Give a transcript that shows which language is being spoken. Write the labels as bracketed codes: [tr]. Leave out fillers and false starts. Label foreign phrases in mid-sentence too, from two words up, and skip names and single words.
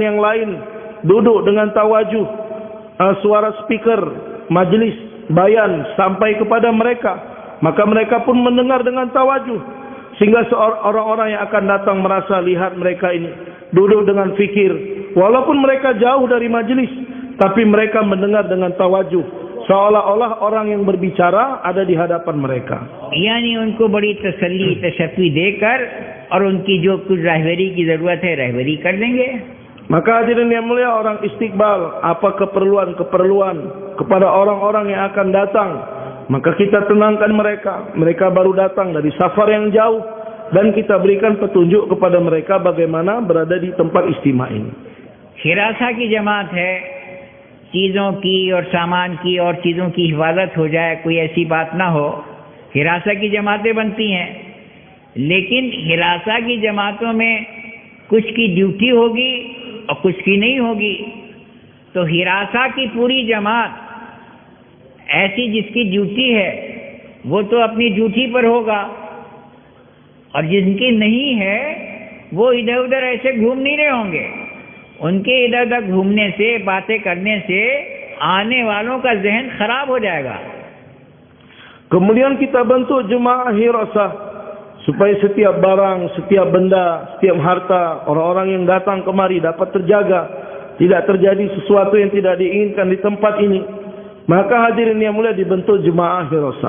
[id] yang lain duduk dengan tawajuh, suara speaker, majelis, bayan sampai kepada mereka, maka mereka pun mendengar dengan tawajuh, sehingga orang-orang yang akan datang merasa lihat mereka ini duduk dengan fikir, walaupun mereka jauh dari majelis, tapi mereka mendengar dengan tawajuh, seolah-olah orang yang berbicara ada di hadapan mereka. [hi] यानी उनको बड़ी तसल्ली तशफ़ी देकर और उनकी जो कुछ रहबरी की ज़रूरत है रहबरी कर देंगे. [id] Maka hadirin yang mulia, orang istiqbal, apa keperluan-keperluan kepada orang-orang yang akan datang, maka kita tenangkan mereka. Mereka baru datang dari safar yang jauh, dan kita berikan petunjuk kepada mereka bagaimana berada di tempat istimewa ini. [hi] हिरासा की जमात है, चीज़ों की और सामान की और चीज़ों की हिफाजत हो जाए, कोई ऐसी बात ना हो, हिरासा की जमातें बनती हैं. लेकिन हिरासा की जमातों में कुछ की ड्यूटी होगी और कुछ की नहीं होगी. तो हिरासा की पूरी जमात ऐसी जिसकी ड्यूटी है वो तो अपनी ड्यूटी पर होगा, और जिनकी नहीं है वो इधर उधर ऐसे घूम नहीं रहे होंगे. उनके इधर उधर घूमने से, बातें करने से आने वालों का जहन खराब हो जाएगा. [id] Kemudian kita bentuk jemaah hirasah supaya setiap barang, setiap benda, setiap harta orang-orang yang datang kemari dapat terjaga, tidak terjadi sesuatu yang tidak diinginkan di tempat ini. Maka hadirin yang mulia, dibentuk jemaah hirasah.